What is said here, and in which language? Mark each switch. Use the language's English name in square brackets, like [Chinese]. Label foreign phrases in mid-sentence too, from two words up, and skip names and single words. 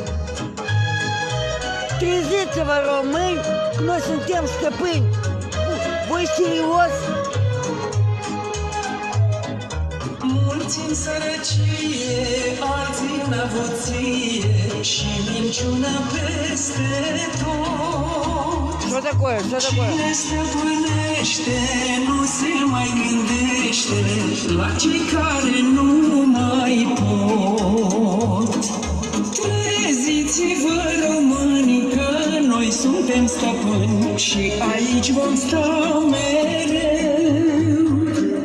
[Romanian] Treziți-vă, români, că noi suntem stăpâni. Voi serios? Mulți în sărăcie, alții în avuție și minciuna peste tot. [Russian] Что такое? Что такое? [Romanian] Cine stăpânește nu se mai gândește la cei care nu mai pot. Treziți-vă, români, că noi suntem stăpâni și aici vom sta mereu.